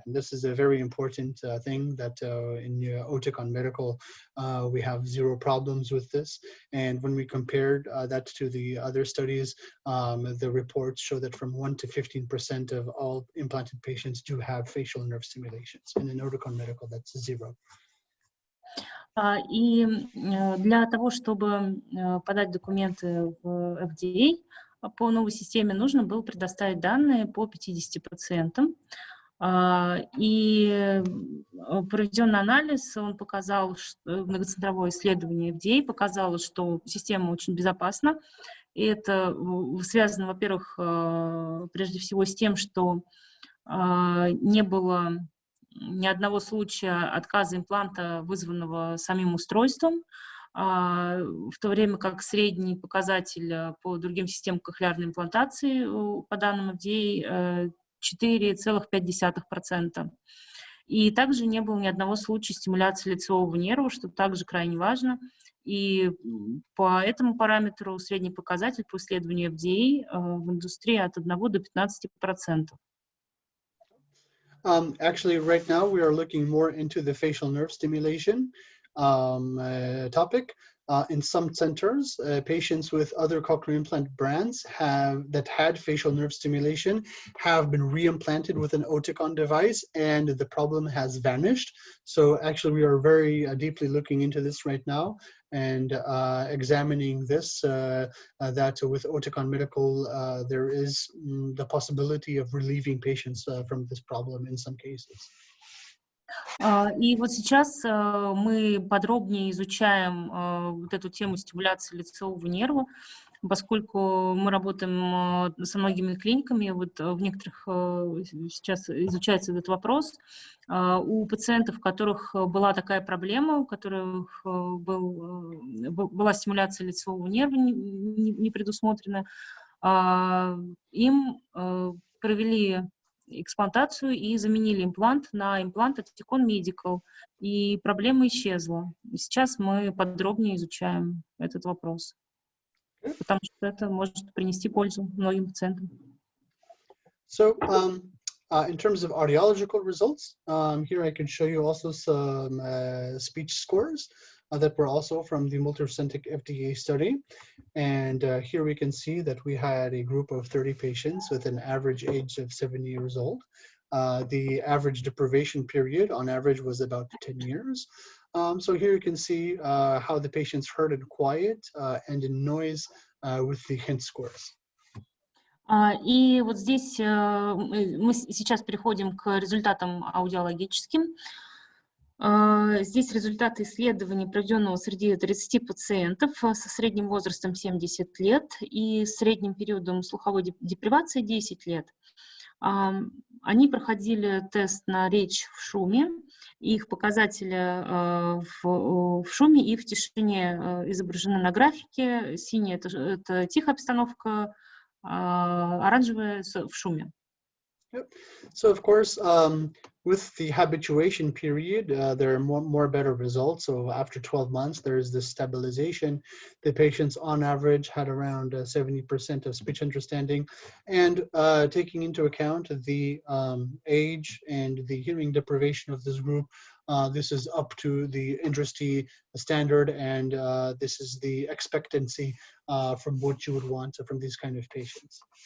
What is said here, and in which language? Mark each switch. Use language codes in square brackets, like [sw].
[en] And this is a very important thing that in Oticon Medical, we have 0 problems with this. And when we compared that to the other studies, the reports show that from 1 to 15% of all implanted patients do have facial nerve stimulations. And in Oticon Medical, that's 0. [ru] И для того, чтобы подать документы в FDA по новой системе, нужно было предоставить данные по 50 пациентам. И проведенный анализ, он показал, что многоцентровое исследование FDA показало, что система очень безопасна. И это связано, во-первых, прежде всего с тем, что не было ни одного случая отказа импланта, вызванного самим устройством, в то время как средний показатель по другим системам кохлеарной имплантации, по данным FDA, 4,5%. И также не было ни одного случая стимуляции лицевого нерва, что также крайне важно. И по этому параметру средний показатель по исследованию FDA в индустрии от 1 до 15%. [en] Actually, right now we are looking more into the facial nerve stimulation topic. In some centers, patients with other cochlear implant brands that had facial nerve stimulation have been reimplanted with an Oticon device, and the problem has vanished. So actually, we are very deeply looking into this right now and examining this, that with Oticon Medical, there is the possibility of relieving patients from this problem in some cases. [ru] И вот сейчас мы подробнее изучаем вот эту тему стимуляции лицевого нерва, поскольку мы работаем со многими клиниками, вот в некоторых сейчас изучается этот вопрос. У пациентов, у которых была такая проблема, у которых была стимуляция лицевого нерва не предусмотрена, им провели эксплантацию и заменили имплант на имплант Oticon Medical, и проблема исчезла. И сейчас мы подробнее изучаем этот вопрос, потому что это может принести пользу многим пациентам. [en] So, in terms of audiological results, here I can show you also some speech scores that were also from the multicentric FDA study. And here we can see that we had a group of 30 patients with an average age of 70 years old. The average deprivation period on average was about 10 years. So here you can see how the patients heard in quiet and in noise with the hint scores. [ru] И вот здесь мы сейчас переходим к результатам аудиологическим. Здесь результаты исследования, проведенного среди 30 пациентов со средним возрастом 70 лет и средним периодом слуховой депривации 10 лет. Они проходили тест на речь в шуме. Их показатели в шуме и в тишине изображены на графике. Синяя — это тихая обстановка, оранжевая — в шуме. [en] Yep. So of course, with the habituation period, there are more better results. So after 12 months, there is this stabilization. The patients on average had around 70% of speech understanding. And taking into account the age and the hearing deprivation of this group, this is up to the industry standard, and this is the expectancy from what you would want from these kind of patients.